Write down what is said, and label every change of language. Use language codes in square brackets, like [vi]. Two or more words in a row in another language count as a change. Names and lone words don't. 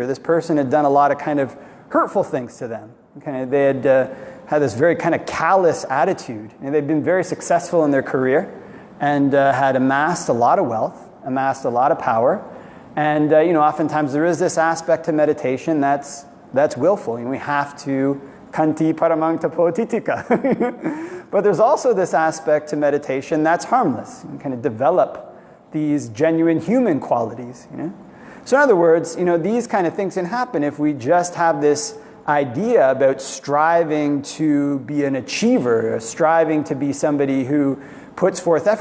[en] This person had done a lot of kind of hurtful things to them. They had had this very kind of callous attitude. They'd been very successful in their career and had amassed a lot of wealth, amassed a lot of power. And oftentimes there is this aspect to meditation that's willful. We have to [pi] kanti paramang tapo titika. [en] But there's also this aspect to meditation that's harmless. You kind of develop these genuine human qualities. So in other words, these kind of things can happen if we just have this idea about striving to be an achiever, or striving to be somebody who puts forth effort.